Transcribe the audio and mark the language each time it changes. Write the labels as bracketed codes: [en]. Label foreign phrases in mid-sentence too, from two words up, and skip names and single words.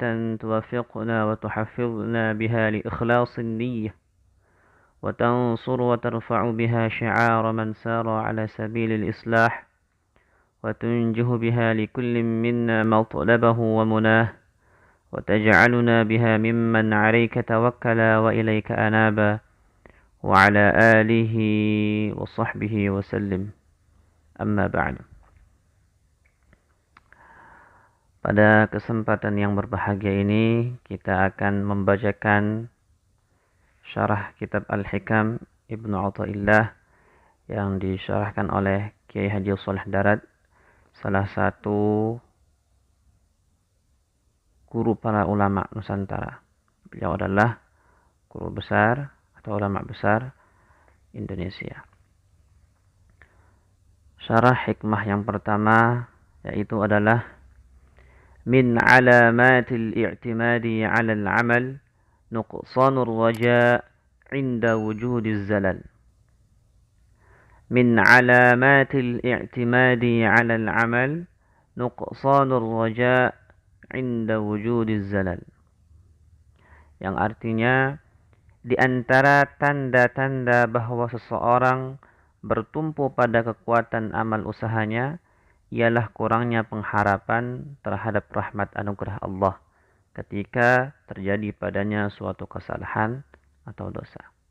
[ar] توفقنا وتحفظنا بها لإخلاص النية، وتنصر وترفع بها شعار من سار على سبيل الإصلاح، وتنجه بها لكل منا مطلبه ومناه، وتجعلنا بها ممن عليك توكل وإليك أنابا، وعلى آله وصحبه وسلم. أما بعد. [id] Pada kesempatan yang berbahagia ini kita akan membacakan syarah kitab Al-Hikam Ibnu Athaillah yang disyarahkan oleh Kiai Haji Shalih Darat, salah satu guru para ulama Nusantara. Beliau adalah guru besar atau ulama besar Indonesia. Syarah hikmah yang pertama yaitu adalah [ar] من علامات الاعتماد على العمل نقصان الرجاء عند وجود الزلل. من علامات الاعتماد على العمل نقصان الرجاء عند وجود الزلل. [id] Yang artinya di antara tanda-tanda bahwa seseorang bertumpu pada kekuatan amal usahanya ialah kurangnya pengharapan terhadap rahmat anugerah Allah ketika terjadi padanya suatu kesalahan atau dosa.